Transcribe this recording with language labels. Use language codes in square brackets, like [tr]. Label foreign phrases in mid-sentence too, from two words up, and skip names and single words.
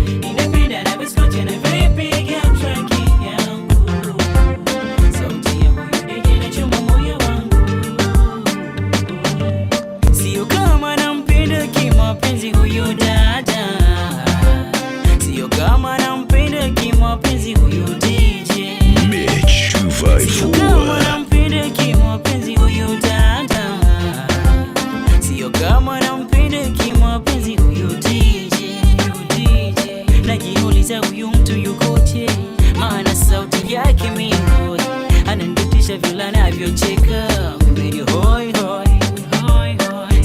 [sw] Inapenda na biskuti na vipi ya traki yangu. Sauti ya huyu D J inachoma moyo wangu. Sio kama nampenda kimapenzi huyu dada. Sio kama nampenda kimapenzi huyu D J. [en] Mitch two five four. [sw] Sio kama nampenda kimapenzi huyu dada. Sio kama nampenda kimapenzi huyu D J. Najiuliza huyu mtu yukoje, maana sauti yake mimi hoi. Ananitisha vile anavyocheka, mimi ni hoi, hoi, hoi, hoi.